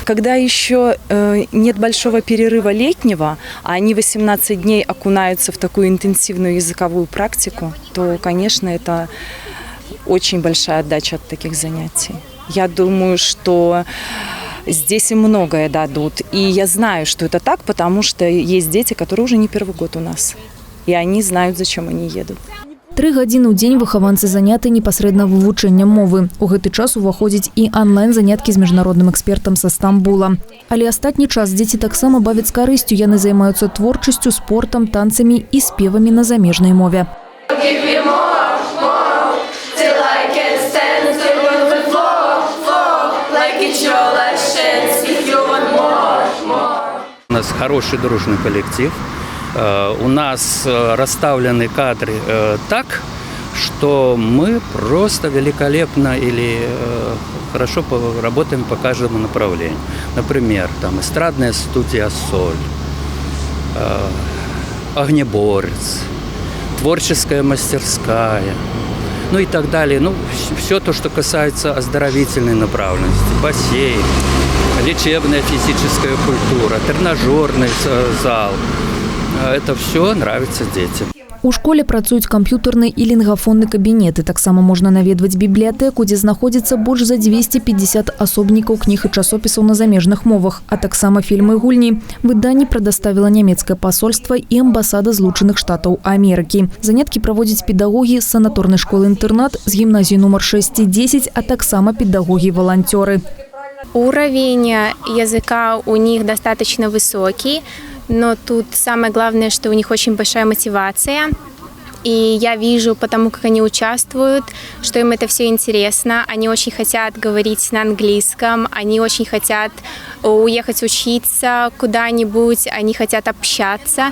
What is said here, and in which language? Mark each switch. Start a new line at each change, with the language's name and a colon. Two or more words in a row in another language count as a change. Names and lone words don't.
Russian: Когда еще нет большого перерыва летнего, а они 18 дней окунаются в такую интенсивную языковую практику, то, конечно, это очень большая отдача от таких занятий. Я думаю, что здесь им многое дадут. И я знаю, что это так, потому что есть дети, которые уже не первый год у нас. И они знают, зачем они едут.
Belarusian: 3 гадзіны ў дзень выхаванцы заняты непасрэдна вывучэннем мовы. У гэты час уваходзяць і онлайн-заняткі з міжнародным экспертам са Стамбула. Але астатні час дзеці таксама бавяць з карысцю. Яны займаюцца творчасцю, спортам, танцамі і спевамі на замежнай мове.
Russian: У нас хороший дружный коллектив. У нас расставлены кадры так, что мы просто великолепно или хорошо работаем по каждому направлению. Например, там эстрадная студия «Соль», огнеборец, творческая мастерская, ну и так далее. Ну, все то, что касается оздоровительной направленности, бассейн, лечебная физическая культура, тренажерный зал. Это все нравится детям.
Belarusian: У школе працуюць камп'ютарны і лінгафонны кабінеты. Таксама можна наведваць бібліятэку, дзе знаходзіцца больш за 250 асобнікаў кніг і часопісаў на замежных мовах, а таксама фільмы і гульні. Выданні прадаставіла нямецкае пасольства і амбасада Злучаных Штатаў Амерыкі. Заняткі праводзяць педагогі з санаторнай школы-інтэрнат, з гімназіі нумар 6 і 10, а таксама педагогі-волонтёры.
Russian: Уровень языка у них достаточно высокий. Но тут самое главное, что у них очень большая мотивация. И я вижу, потому как они участвуют, что им это все интересно. Они очень хотят говорить на английском, они очень хотят уехать учиться куда-нибудь, они хотят общаться.